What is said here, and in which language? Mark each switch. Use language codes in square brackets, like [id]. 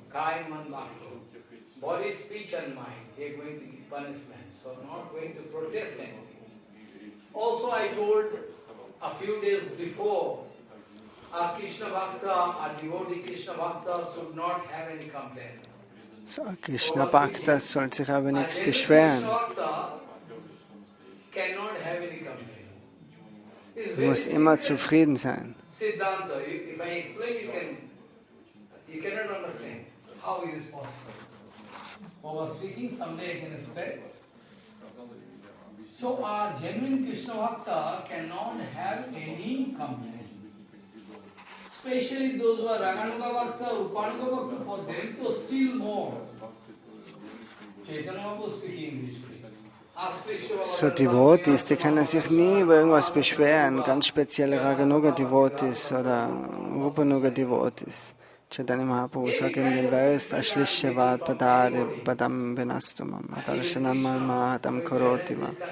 [de] Keinen, [en] body, speech and mind. He is going to give punishment. So not going to protest anything. Also I told a few days before, a Krishna Bhakta, a devotee Krishna Bhakta should not have any complaint. [de] so Krishna Bhakta soll sich aber nichts beschweren. [en] Krishna Bhakta cannot have any complaint. It's [de] Du [en] very [de] musst immer [en] simple [de] zufrieden sein. [en] Siddhanta. If I explain, you cannot understand how it is possible. Over speaking, someday I can explain. So our genuine Krishna Bhakta cannot have any complaint. Especially those who are Raganuga Bhakta, Rupanuga Bhakta, for them to still more. Chaitanya Mahaprabhu speaking this way. Ask Krishna So Bhakta, [de] Devotees, die können sich nie über irgendwas beschweren. Ganz spezielle Raganuga-Devotees oder Rupanuga-Devotees. Chaitanya Mahaprabhu sagt in den Vers, Ashlisha Vat Padade Padam Benastumam Adalshanamma Hadam Karotima.